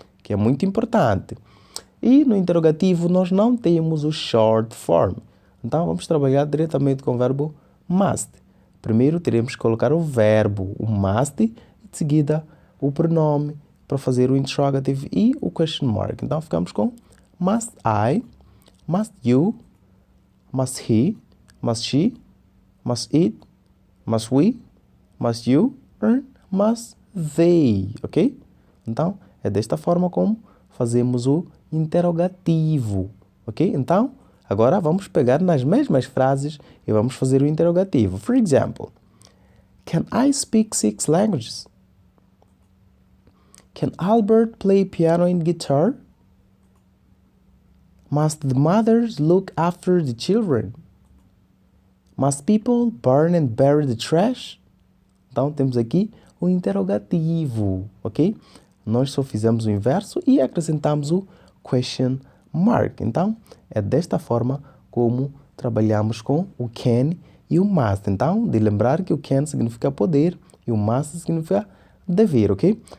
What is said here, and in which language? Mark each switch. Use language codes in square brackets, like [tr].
[pt] Que é muito importante. E no interrogativo nós não temos o short form. Então vamos trabalhar diretamente com o verbo must. Primeiro teremos que colocar o verbo, o must, e de seguida o pronome para fazer o interrogative e o question mark. Então ficamos com [en] must I, must you, must he, must she, must it, must we, must you, or must they, ok? [pt] Então, é desta forma como fazemos o interrogativo, ok? Então, agora vamos pegar nas mesmas frases e vamos fazer o interrogativo. [en] For example, can I speak 6 languages? Can Albert play piano and guitar? Must the mothers look after the children? Must people burn and bury the trash? [pt] Então, temos aqui o interrogativo, ok? Nós só fizemos o inverso e acrescentamos o question mark. Então, é desta forma como trabalhamos com o can e o must. Então, de lembrar que o can significa poder e o must significa dever, ok?